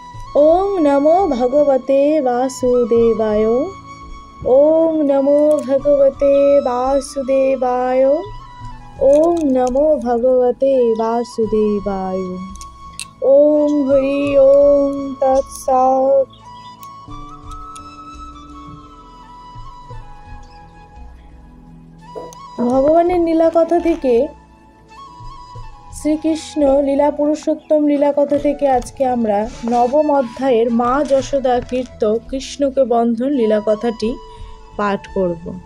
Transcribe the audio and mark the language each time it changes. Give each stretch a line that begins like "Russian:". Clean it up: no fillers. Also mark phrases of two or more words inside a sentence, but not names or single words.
Sanskrit: ওং নমো ভগবতে বাসুদেবায়। ওং নমো ভগবতে বাসুদেবায়। ওং নমো ভগবতে বাসুদেবায়। ওং হরি ওং তৎসৎ।
Bangla: ভগবানের লীলা কথা থেকে, শ্রীকৃষ্ণ লীলা পুরুষোত্তম লীলা কথা থেকে আজকে আমরা নবম অধ্যায়ের মা যশোদা কীর্ত কৃষ্ণকে বন্ধন লীলা কথাটি পাঠ করব।